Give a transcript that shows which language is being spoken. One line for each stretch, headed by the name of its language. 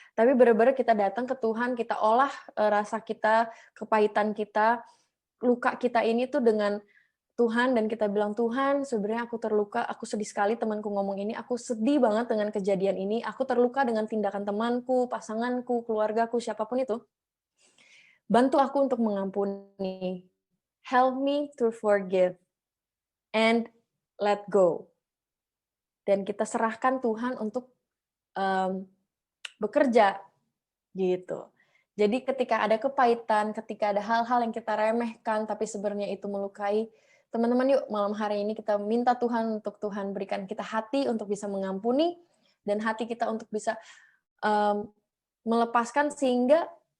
Indonesian: Tapi benar-benar kita datang ke Tuhan, kita olah rasa kita, kepahitan kita, luka kita ini tuh dengan Tuhan, dan kita bilang, Tuhan, sebenarnya aku terluka, aku sedih sekali temanku ngomong ini, aku sedih banget dengan kejadian ini, aku terluka dengan tindakan temanku, pasanganku, keluargaku, siapapun itu. Bantu aku untuk mengampuni.
English: Help me to forgive and let go.
Indonesian: Dan kita serahkan Tuhan untuk bekerja gitu. Jadi ketika ada kepahitan, ketika ada hal-hal yang kita remehkan tapi sebenarnya itu melukai, teman-teman yuk malam hari ini kita minta Tuhan untuk Tuhan berikan kita hati untuk bisa mengampuni, dan hati kita untuk bisa melepaskan, sehingga